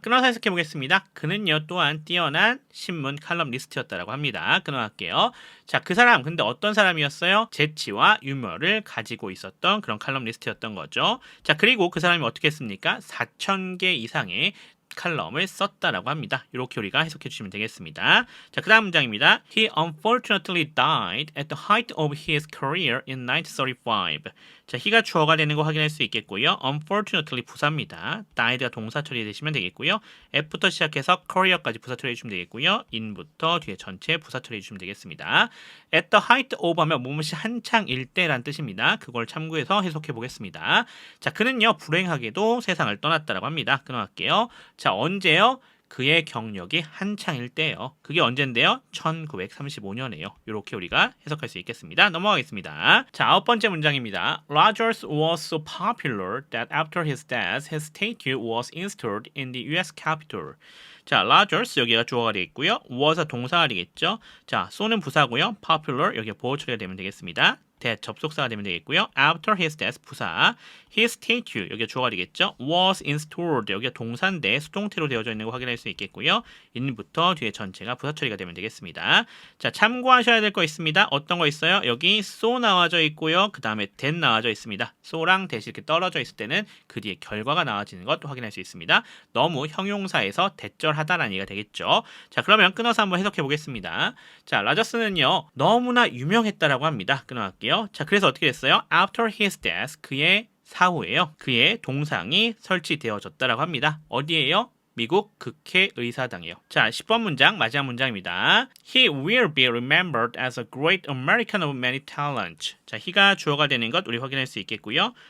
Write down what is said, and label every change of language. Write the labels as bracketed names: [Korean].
[Korean] 끊어서 해석해 보겠습니다. 그는요 또한 뛰어난 신문 칼럼니스트였다라고 합니다. 끊어갈게요. 자, 그 사람 근데 어떤 사람이었어요? 재치와 유머를 가지고 있었던 그런 칼럼니스트였던 거죠. 자, 그리고 그 사람이 어떻게 했습니까? 4,000개 이상의 칼럼을 썼다라고 합니다. 이렇게 우리가 해석해 주시면 되겠습니다. 자, 그 다음 문장입니다. [English] He unfortunately died at the height of his career in 1935. [Korean] 자, he가 주어가 되는 거 확인할 수 있겠고요. unfortunately 부사입니다. died가 동사 처리되시면 되겠고요. f부터 시작해서 career까지 부사 처리해 주시면 되겠고요. in부터 뒤에 전체 부사 처리해 주시면 되겠습니다. [English] at the height of [Korean] 하면 무엇이 한창일 때란 뜻입니다. 그걸 참고해서 해석해 보겠습니다. 자, 그는요 불행하게도 세상을 떠났다라고 합니다. 끊어갈게요. 자, 언제요? 그의 경력이 한창일 때예요. 그게 언젠데요? 1935년이에요. 이렇게 우리가 해석할 수 있겠습니다. 넘어가겠습니다. 자, 9번째 문장입니다. [English] Rogers was so popular that after his death, his statue was installed in the US Capitol. [Korean] 자, Rogers 여기가 주어가 되겠고요. was가 동사가 되겠죠. 자, so는 부사고요. popular 여기가 보호 처리가 되면 되겠습니다. that 접속사가 되면 되겠고요. [English] After his death 부사. His statue [Korean] 여기가 주어가 되겠죠. [English] Was installed [Korean] 여기가 동사인데 수동태로 되어져 있는 거 확인할 수 있겠고요. in부터 뒤에 전체가 부사 처리가 되면 되겠습니다. 자, 참고하셔야 될 거 있습니다. 어떤 거 있어요? 여기 so 나와져 있고요. 그 다음에 that 나와져 있습니다. so랑 that이 이렇게 떨어져 있을 때는 그 뒤에 결과가 나와지는 것도 확인할 수 있습니다. 너무 형용사에서 대절하다라는 얘기가 되겠죠. 자, 그러면 끊어서 한번 해석해 보겠습니다. 자, 라저스는요 너무나 유명했다라고 합니다. 끊어갈게요. 자, 그래서 어떻게 됐어요? [English] After his death [Korean] 그의 사후에요. 그의 동상이 설치되어졌다라고 합니다. 어디에요? 미국 국회의사당이요. 자, 10번 문장 마지막 문장입니다. [English] He will be remembered as a great American of many talents. [Korean] 자, he가 주어가 되는 것 우리 확인할 수 있겠고요.